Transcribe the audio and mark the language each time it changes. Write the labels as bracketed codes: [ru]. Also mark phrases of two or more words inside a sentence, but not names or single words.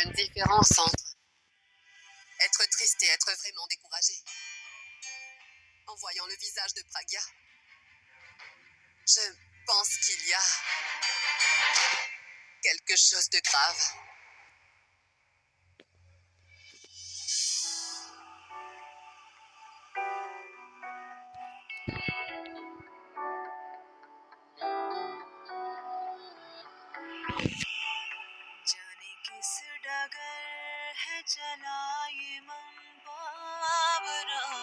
[fr] Une différence entre être triste et être vraiment découragé. En voyant le visage de Pragya, je pense qu'il y a quelque chose de grave. [hi] जाने किस डगर है चला ये मन बावरा